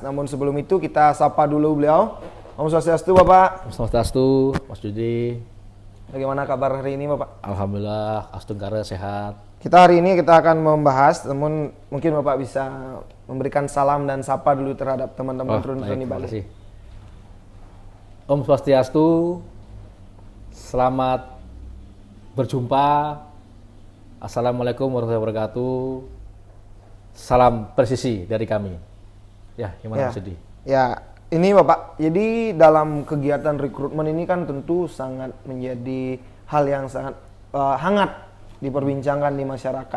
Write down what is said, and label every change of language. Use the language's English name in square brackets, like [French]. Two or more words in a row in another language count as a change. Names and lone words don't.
[Indonesian] Namun sebelum itu kita sapa dulu beliau. [Sanskrit] Om Swastiastu Bapak. Om Swastiastu, [Indonesian] Mas Judi. Bagaimana kabar hari ini Bapak? Alhamdulillah, Astungkara sehat. Hari ini kita akan membahas, namun mungkin Bapak bisa memberikan salam dan sapa dulu terhadap teman-teman terun-teruni Bali. [Sanskrit] Om Swastiastu, [Indonesian] selamat berjumpa. [Arabic] السلام عليكم ورحمة الله وبركاته. [Indonesian] Salam presisi dari kami. Ya, gimana Mas Judi? Ya, ini Bapak, jadi dalam kegiatan rekrutmen ini kan tentu sangat menjadi hal yang sangat hangat diperbincangkan di masyarakat.